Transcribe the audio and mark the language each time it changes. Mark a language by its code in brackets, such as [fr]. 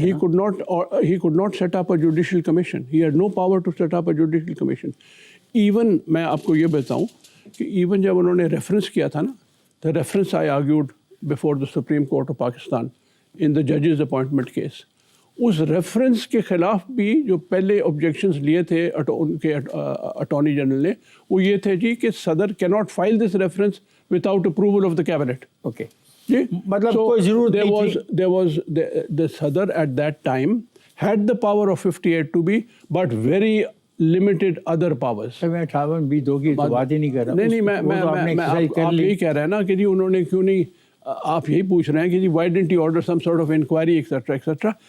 [en] He could not set up a judicial commission. He had no power to set up a judicial commission. [ur] Even میں آپ کو یہ بتاؤں کہ even جب انہوں نے ریفرنس کیا تھا نا، [en] the reference I argued before the Supreme Court of Pakistan in the judges appointment case، [ur] اس reference کے خلاف بھی جو پہلے آبجیکشنز لیے تھے ان کے اٹارنی جنرل نے، وہ یہ تھے جی کہ صدر [en] cannot file this reference without approval of the cabinet. [ur] Okay, جی مطلب کوئی ضرورت نہیں تھی۔ [en] there was the Sadr at that time had the power of 58(2)B but very limited other powers. [ur] میں 58(B) کی تو بات ہی نہیں کر رہا۔ نہیں آپ یہی کہہ رہے ہیں نا کہ جی انہوں نے کیوں نہیں، آپ یہی پوچھ رہے ہیں کہ جی [en] why didn't he order some sort of inquiry etc etc.